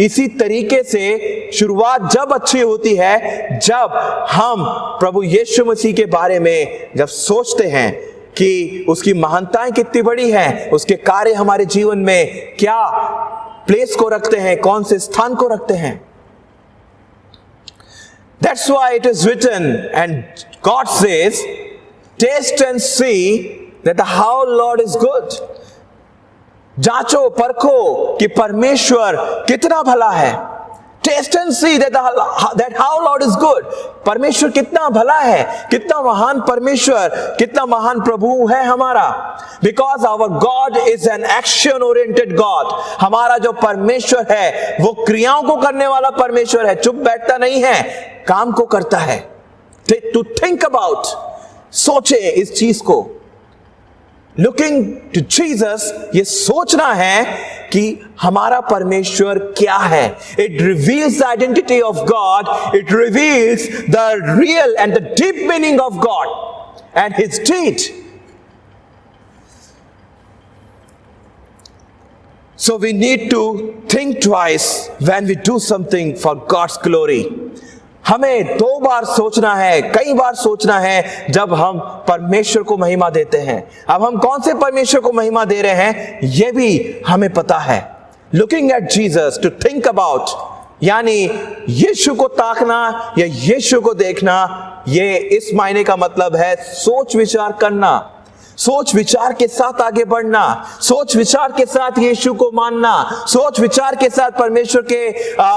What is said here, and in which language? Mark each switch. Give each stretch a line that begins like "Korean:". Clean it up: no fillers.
Hindi: इसी तरीके से शुरुआत जब अच्छी होती है, जब हम प्रभु यीशु मसीह के बारे में जब सोचते हैं कि उसकी महानताएं कितनी बड़ी हैं, उसके कार्य हमारे जीवन में क्या प्लेस को रखते हैं, कौन से स्थान को रखते हैं।
English: That's why it is written, and God says, taste and see that how Lord is good.
Hindi: जांचो परखो कि परमेश्वर कितना भला है।
English: Taste and see that how Lord is good.
Hindi: परमेश्वर कितना भला है, कितना महान परमेश्वर, कितना महान प्रभु है हमारा।
English: Because our God is an action oriented God.
Hindi: हमारा जो परमेश्वर है वो क्रियाओं को करने वाला परमेश्वर है, चुप बैठता नहीं है, काम को करता है।
English: to think about,
Hindi: सोचे इस चीज को।
English: looking to Jesus,
Hindi: ये सोचना है कि हमारा परमेश्वर क्या है।
English: It reveals the identity of God, it reveals the real and the deep meaning of God and his deed. So we need to think twice when we do something for God's glory.
Hindi: हमें 2 बार सोचना है, कई बार सोचना है जब हम परमेश्वर को महिमा देते हैं। अब हम कौन से परमेश्वर को महिमा दे रहे हैं ये भी हमें पता है।
English: looking at Jesus, to think about,
Hindi: यानी यीशु को ताकना या यीशु को देखना, ये इस मायने का मतलब है सोच विचार करना, सोच विचार के साथ आगे बढ़ना, सोच विचार के साथ यीशु को मानना, सोच विचार के साथ परमेश्वर के